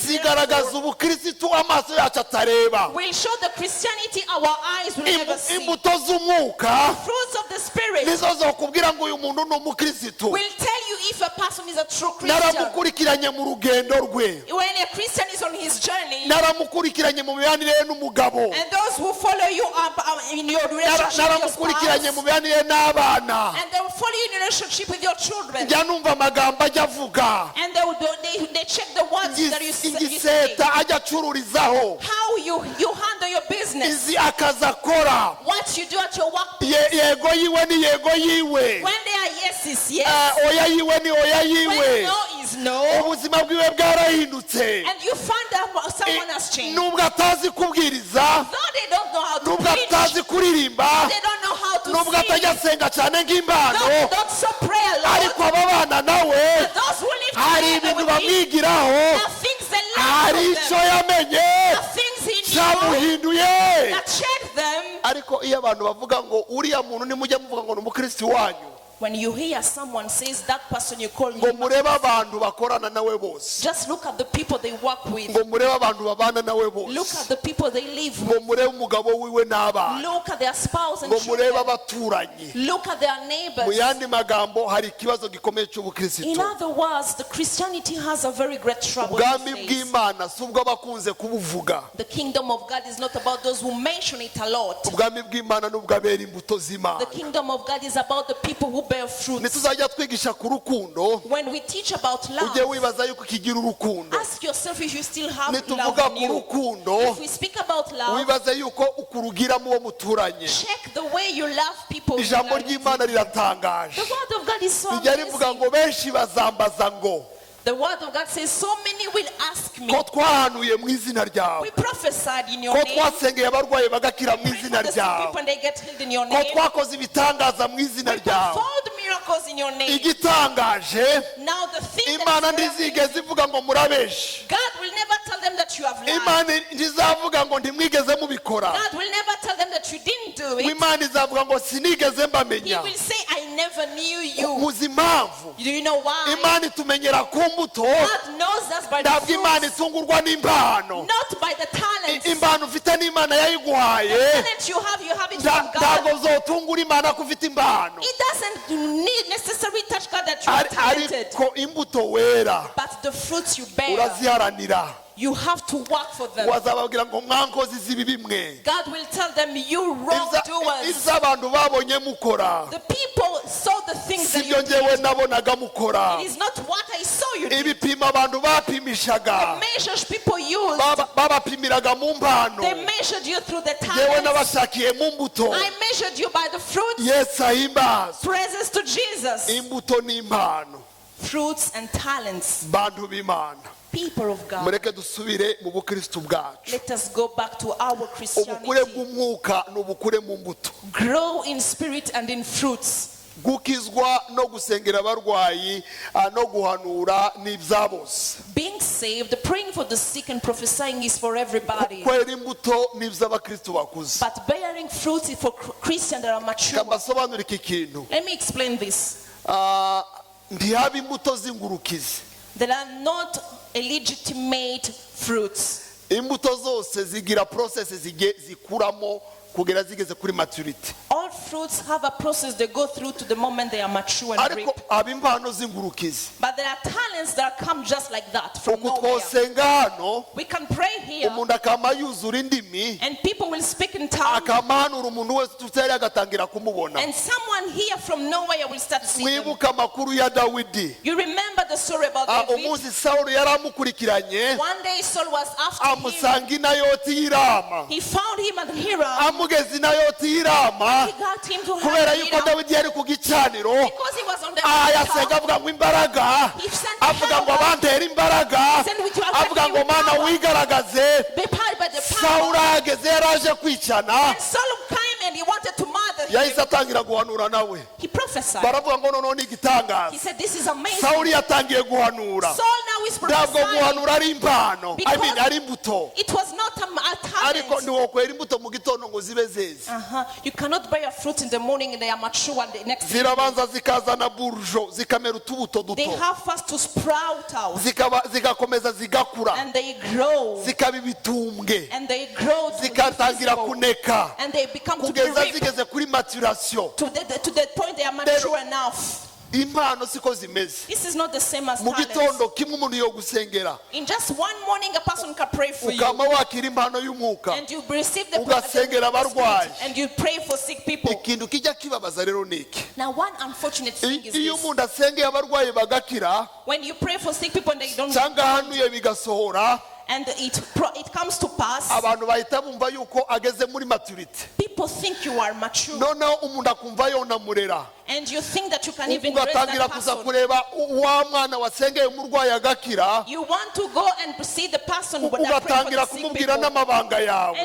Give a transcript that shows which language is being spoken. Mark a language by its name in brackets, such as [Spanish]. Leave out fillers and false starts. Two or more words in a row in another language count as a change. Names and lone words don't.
[Kinyarwanda] zigaragaza ubukristo amaso yacu atareba. [English] will show the Christianity our eyes will never see. [Kinyarwanda] Imbuto z'umwuka [English] Fruits of the Spirit [Kinyarwanda] nizo zokubwira ngo uyu muntu ni umukristo. [English] will tell you if a person is a true Christian. [Kinyarwanda] Naramukurikiranye mu rugendo rwe, [English] When a Christian is on his journey, [Kinyarwanda] naramukurikiranye mu mibanire ye n'umugabo, [English] and those who follow you up in your relationship with your [Kinyarwanda] naramukurikiranye mu [English] spouse, [Kinyarwanda] mibanire ye n'abana. [English] and they will follow you in relationship with your children, [Kinyarwanda] Njya numva amagambo ajya avuga, [English] and they check the words that you say, [Kinyarwanda] igiseta ajya acururizaho, [English] how you handle your business, [Kinyarwanda] izi akazi akora, [English] what you do at your workplace. [Kinyarwanda] yego yiwe ni yego yiwe, [English] When they are yes is yes, [Kinyarwanda] oya yiwe ni oya [English] when [Kinyarwanda] yiwe. [English] no is no, [Kinyarwanda] Ubuzima bwiwe bwarahindutse, [English] and you find out someone has changed. [Kinyarwanda] nubwo atazi kubwiriza, [English] Though they don't know how to [Kinyarwanda] nubwo [English] preach, [Kinyarwanda] atazi kuririmba, [English] they don't know how to [Kinyarwanda] nubwo [English] sing, [Kinyarwanda] atajya asenga cyane nk'impano, [English] don't so pray alone. [Kinyarwanda] ariko aba bana nawe [English] But those who live [Kinyarwanda] hari [English] together [Kinyarwanda] ibintu [English] with him, [Kinyarwanda] bamwigiraho, [English] there are things they [Kinyarwanda] hari [English] learn [Kinyarwanda] icyo [English] from them. [Kinyarwanda] yamenye [English] There are things he knew [Kinyarwanda] cyamuhinduye. [English] that check them. [Kinyarwanda] Ariko iyo abantu bavuga ngo uriya muntu nimujya muvuga ngo ni umukristo wanyu, [English] When you hear someone says that person you call [Kinyarwanda] ngo [English] him, [Kinyarwanda] murebe abantu bakorana nawe bose, [English] just look at the people they work with. [Kinyarwanda] ngo murebe abantu babana nawe [English] Look [Kinyarwanda] bose, [English] at the people they live [Kinyarwanda] ngo [English] with. [Kinyarwanda] murebe umugabo wiwe n'abana, [English] Look at their spouse and [Kinyarwanda] ngo murebe [English] children. [Kinyarwanda] abaturanyi. [English] Look at their [Kinyarwanda] Mu [English] neighbors. [Kinyarwanda] yandi magambo hari ikibazo gikomeye [English] In [Kinyarwanda] cy'ubukristo. [English] other words, the Christianity has a very great trouble [Kinyarwanda] Ubwami [English] these days. [Kinyarwanda] bw'Imana si ubwo abakunze kubuvuga, [English] The kingdom of God is not about those who mention it a lot. [Kinyarwanda] ubwami bw'Imana n'ubwabera imbuto z'Imana. [English] The kingdom of God is about the people who bear fruit. [Kinyarwanda] Nituzajya twigisha ku rukundo, [English] When we teach about [Kinyarwanda] ujye [English] love, [Kinyarwanda] wibaza yuko kigira urukundo. [English] ask yourself if you still have [Kinyarwanda] Nituvuga [English] love [Kinyarwanda] ku [English] in you. [Kinyarwanda] rukundo, [English] If we speak about love, [Kinyarwanda] wibaze yuko ukurugiramo uwo muturanye. [English] check the way you love people. [Kinyarwanda] Ijambo [English] The [Kinyarwanda] ry'Imana riratangaje. [English] word of God is so [Kinyarwanda] Rijya rivuga [English] amazing. [Kinyarwanda] ngo benshi bazambaza ngo [English] The word of God says, so many will ask me. [Kinyarwanda] ko twahanuye mu izina [English] We [Kinyarwanda] ryawe, [English] prophesied in your [Kinyarwanda] ko [English] name. [Kinyarwanda] twasengeye abarwayi bagakira mu [English] Pray [Kinyarwanda] izina [English] for the sick [Kinyarwanda] ryawe, [English] people and they get healed in your [Kinyarwanda] ko [English] name. [Kinyarwanda] twakoze ibitangaza mu izina [English] We [Kinyarwanda] ryawe. [English] performed miracles in your name. [Kinyarwanda] Igitangaje, [English] Now the thing [Kinyarwanda] Imana [English] that is [Kinyarwanda] ntizigeze ivuga ngo murabeshi. [English] God will never tell them that you have lied. [Kinyarwanda] Imana ntizavuga ngo ntimwigeze mubikora. [English] God will never tell them that you didn't do it. [Kinyarwanda] Imana izavuga ngo sinigeze [English] He [Kinyarwanda] mbamenya. [English] will say, I never knew you. [Kinyarwanda] Muzi impamvu [English] Do you know why? [Kinyarwanda] Imana itumenyera ku mbuto, [English] God knows us by the [Kinyarwanda] ntabwo Imana [English] fruits, [Kinyarwanda] itungurwa n'impano. [English] not by the talents. [Kinyarwanda] Impano ufite n'Imana yayiguhaye, [English] Talent you have it from [Kinyarwanda] ntabwo [English] God. [Kinyarwanda] zotungura Imana ko ufite impano. [English] It doesn't need necessarily touch God that you are talented. [Kinyarwanda] Ariko imbuto wera [English] But the fruits you bear, [Kinyarwanda] uraziharanira. [English] you have to work for them. [Kinyarwanda] Wazababwira ngo mwankozi zibi bimwe, [English] God will tell them, you wrongdoers. [Kinyarwanda] iz'abantu babonye mukora, [English] The people saw the things that you [Kinyarwanda] sibyo njyewe [English] did. [Kinyarwanda] nabonaga mukora. [English] It is not what I saw you did. [Kinyarwanda] Ibipimo abantu bapimishaga, [English] Measures people used, [Kinyarwanda] babapimiraga mu mpano, [English] they measured you through the [Kinyarwanda] njyewe [English] talents. [Kinyarwanda] nabashakiye mu mbuto. [English] I measured you by the fruits. [Kinyarwanda] Yesu ahimbazwe. [English] Praises to Jesus. [Kinyarwanda] Imbuto n'impano, [English] Fruits and talents. [Kinyarwanda] bantu b'Imana, [English] People of God. [Kinyarwanda] mureke dusubire mu bukristo bwacu. [English] Let us go back to our [Kinyarwanda] Ubukure [English] Christianity. [Kinyarwanda] bw'umwuka ni ubukure mu mbuto. [English] Grow in spirit and in fruits. [Kinyarwanda] Gukizwa no gusengera abarwayi, no guhanura n'ibya bose. [English] Being saved, praying for the sick and prophesying is for everybody. [Kinyarwanda] Kwera imbuto n'iby'abakristo bakuze. [English] But bearing fruit is for Christians that are mature. [Kinyarwanda] Kabasobanura iki kintu. [English] Let me explain this. [Kinyarwanda] Ntihaba imbuto z'ingurukizi. [English] There are not illegitimate fruits. [Kinyarwanda] Imbuto zose zigira process zikuramo kugera zigeze kuri maturity. [English] All fruits have a process they go through to the moment they are mature and reap. [Kinyarwanda] ariko abimpano z'ingurukizi [English] But there are talents that come just like that from [Kinyarwanda] uku [English] nowhere. [Kinyarwanda] twosenga hano [English] We can pray here [Kinyarwanda] umuntu akama yuzura indimi [English] and people will speak in tongues. [Kinyarwanda] akamanura umuntu wese tutari agatangira kumubona. [English] And someone here from nowhere will start to see them. [Kinyarwanda] Mwibuka amakuru ya Dawidi. [English] You remember the story about David? [Kinyarwanda] Umunsi Sawuli yaramukurikiranye [English] One day Saul was after him. [Kinyarwanda] amusanga i Nayoti y'Irama. [English] He found him at Hiram. [Kinyarwanda] Amugeze i Nayoti y'Irama [English] He got him to [Kinyarwanda] kubera [English] have [Kinyarwanda] yuko [English] Hiram [Kinyarwanda] Dawidi yari ku gicaniro. [English] because he was on the [Kinyarwanda] Yasenga [English] altar. [Kinyarwanda] avuga ngo imbaraga, [English] He sent [Kinyarwanda] avuga ngo [English] help. [Kinyarwanda] abantera imbaraga, [English] Send with your [Kinyarwanda] avuga ngo mana [English] power. [Kinyarwanda] wigaragaze. [English] Be powered by the [Kinyarwanda] Sawuli [English] power. [Kinyarwanda] ahageze yaraje kwicana, [English] And Saul came and he wanted to murder him. [Kinyarwanda] yahise atangira guhanura nawe. [English] He prophesied. [Kinyarwanda] Baravuga ngo noneho ni [English] He [Kinyarwanda] igitangaza. [English] said, this is amazing. [Kinyarwanda] Sawuli yatangiye guhanura. [English] Saul now is [Kinyarwanda] Ntabwo [English] prophesying. [Kinyarwanda] guhanura ari impano, [English] Because [Kinyarwanda] ari imbuto. [English] it was not a [Kinyarwanda] Ariko [English] talent. [Kinyarwanda] ntiwokwera imbuto mu gitondo ngo zibe zeze. [English] You cannot bear fruit in the morning and they are mature and the next day. [Kinyarwanda] Zirabanza zikazana burjo, zikamera utubuto [English] They [Kinyarwanda] duto. [English] have first to sprout out [Kinyarwanda] Zigakomeza zigakura. [English] and they grow [Kinyarwanda] Zikaba ibitumbwe. [English] and they grow to, [Kinyarwanda] Zikatangira kuneka. [English] and they become to be [Kinyarwanda] Kugeza [English] ripe [Kinyarwanda] zigeze kuri maturation. [English] to the point they are mature enough. [Kinyarwanda] Impano siko zimeze. [English] This is not the same as [Kinyarwanda] Mu [English] talents. [Kinyarwanda] gitondo kimwe umuntu yo gusengera. [English] In just one morning a person can pray for you [Kinyarwanda] Ukama wakira impano y'umwuka. [English] and you receive the [Kinyarwanda] Ugasengera abarwayi. [English] and you pray for sick people. [Kinyarwanda] Ikintu kijya kibabaza rero niki. [English] Now one unfortunate thing is [Kinyarwanda] Iyo [English] this. [Kinyarwanda] umuntu asengeye abarwayi bagakira, [English] When you pray for sick people and they don't [Kinyarwanda] cyangwa hanuye bigasohora, [English] and it comes to pass, [Kinyarwanda] abantu bahita bumva yuko ageze muri maturity. [English] people think you are mature [Kinyarwanda] Noneho umuntu akumva yonamurera. [English] and you think that you can even raise [Kinyarwanda] Ugatangira [English] that [Kinyarwanda] kuza [English] person. [Kinyarwanda] kureba wa mwana wasengeye umurwayi agakira, [English] You want to go and see the person that prayed for [Kinyarwanda] ugatangira [English] the sick [Kinyarwanda] kumubwira [English] people. [Kinyarwanda] n'amabanga yawe.